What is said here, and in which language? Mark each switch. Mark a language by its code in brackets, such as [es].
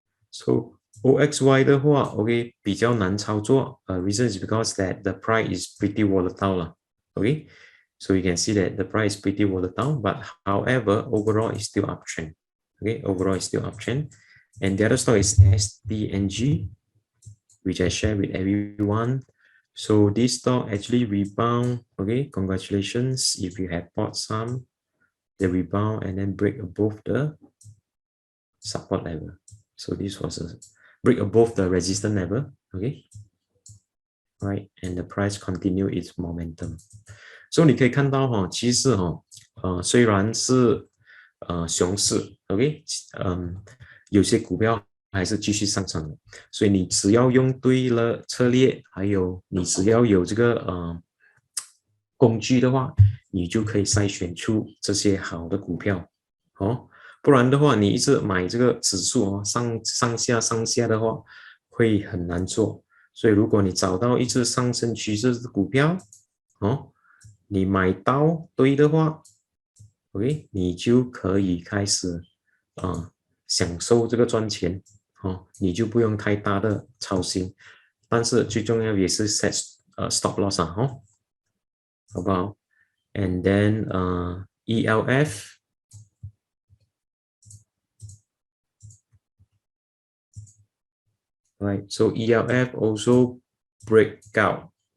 [zh] So OXY 的话 ，OK， 比较难操作。 [en] Reason is because that the price is pretty volatile 啦。 OK， so you can see that the price is pretty volatile, but however, overall is still uptrend. Okay, overall is still uptrend. And the other stock is STNG, which I share with everyone. So this stock actually rebound. Okay, congratulations if you have bought some. They rebound and then break above the support level. So this was a break above the resistance level. Okay, right, and the price continue its momentum. [zh] So 你可以看到其实虽然是熊市 ，OK， 有些股票还是继续上涨的，所以你只要用对了策略，还有你只要有这个工具的话，你就可以筛选出这些好的股票不然的话，你一直买这个指数上下的话，会很难做。所以如果你找到一只上升趋势的股票，哦，你买到对的话 ，OK， 你就可以开始享受这个赚钱，哦，你就不用太大的操心。但是最重要也是 [en] set stop loss [zh] 啊，哦，好不好 ？ [en] And then ELF。 Right, so ELF also break out.